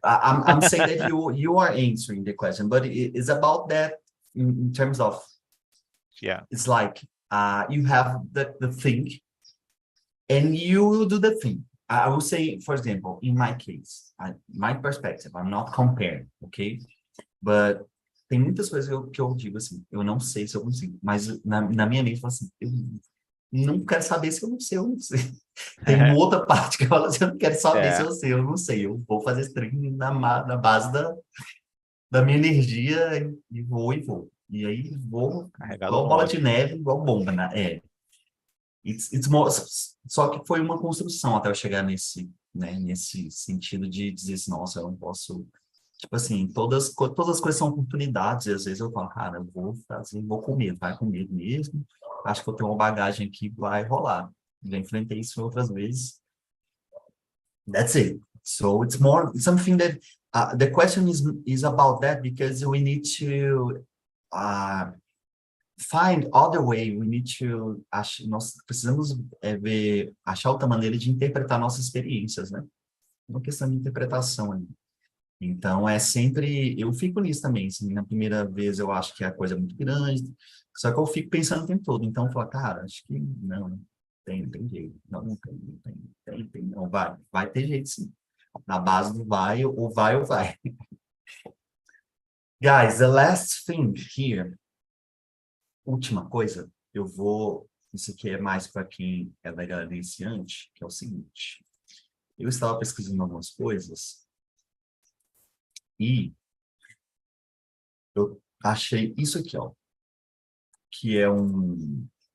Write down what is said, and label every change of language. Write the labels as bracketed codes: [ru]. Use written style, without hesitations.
[en] I'm saying that you are answering the question, but it's about that in terms of, yeah. it's like you have the thing, and you will do the thing. I will say, for example, in my case, my perspective, I'm not comparing, okay? [pt] But tem muitas coisas que eu digo assim, eu não sei se eu consigo, mas na minha mente, eu falo assim, eu não quero saber se eu não sei, eu não sei. Tem uma outra parte que eu falo assim, eu não quero saber se eu sei, eu não sei. Eu vou fazer esse treino na base da minha energia e vou. E aí vou, igual bola de neve, igual bomba, né? [en] It's more, [pt] só que foi uma construção até eu chegar nesse sentido de dizer assim, nossa, eu não posso... Tipo assim, todas as coisas são oportunidades, e às vezes eu falo, cara, eu vou fazer, vou comer, vai comer mesmo. Acho que eu tenho uma bagagem aqui, vai rolar. Já enfrentei isso outras vezes. [en] That's it. So it's more something that the question is about that because we need to find other way. We need to [pt] nós precisamos achar outra maneira de interpretar nossas experiências, né? Uma questão de interpretação ali. Então, sempre... Eu fico nisso também. Assim, na primeira vez, eu acho que a coisa é muito grande. Só que eu fico pensando o tempo todo. Então, eu falo, cara, acho que não tem jeito. Não tem. Não, vai ter jeito, sim. Na base do vai ou vai. [en] Guys, the last thing here. [pt] Última coisa. Isso aqui é mais para quem é da galera iniciante, que é o seguinte. Eu estava pesquisando algumas coisas e eu achei isso aqui, ó, que é um